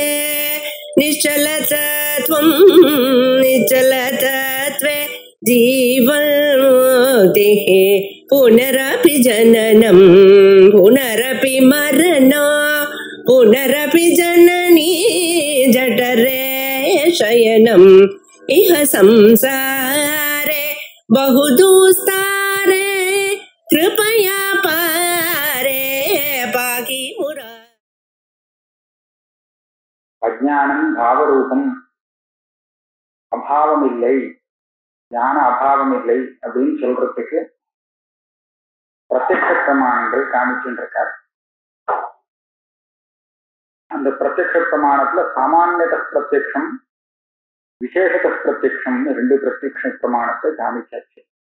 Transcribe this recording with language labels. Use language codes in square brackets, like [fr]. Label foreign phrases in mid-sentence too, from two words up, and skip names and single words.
[sa] निश्चलतत्वं निश्चलतत्वे जीवन्मुक्तिः पुनरपि जननं पुनरपि मरणं पुनरपि जननी जठरे शयनम् इह संसारे बहुदुस्तारे कृपया पारे पाहि मुरा. [ta] அஜ்ஞானம் பாவரூபம், அபாவம் இல்லை, ஞான அபாவம் இல்லை அப்படின்னு சொல்றதுக்கு பிரத்யக்ஷ பிரமாணங்கள் காமிச்சுருக்கார். அந்த பிரத்யக்ஷ பிரமாணத்துல சாமான்யத பிரத்யக்ஷம் விசேஷத பிரத்யக்ஷம்னு ரெண்டு பிரத்யக்ஷ பிரமாணத்தை காமிச்சாச்சு.